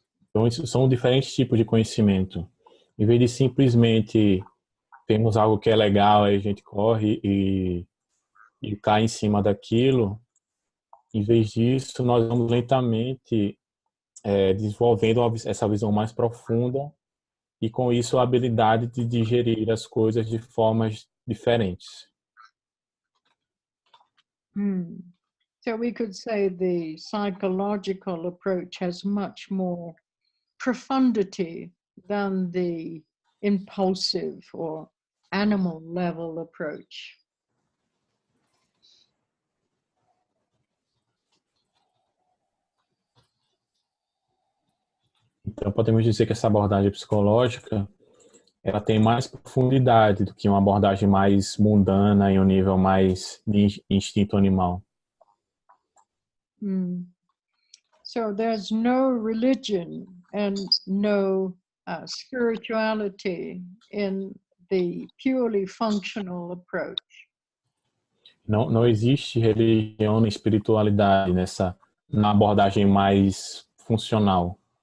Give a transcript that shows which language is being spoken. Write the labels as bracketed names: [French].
[Portuguese] Então, isso são diferentes tipos de conhecimento. Em vez de simplesmente termos algo que é legal, aí a gente corre e cai em cima daquilo, em vez disso, nós vamos lentamente desenvolvendo essa visão mais profunda e, com isso, a habilidade de digerir as coisas de formas diferentes. [English] So we could say the psychological approach has much more profundity than the impulsive or animal level approach. [Portuguese] Então, podemos dizer que essa abordagem psicológica ela tem mais profundidade do que uma abordagem mais mundana em um nível mais de instinto animal. [English] So there's no religion and no spirituality in the purely functional approach. [Portuguese] Não existe religião nem espiritualidade na abordagem mais funcional.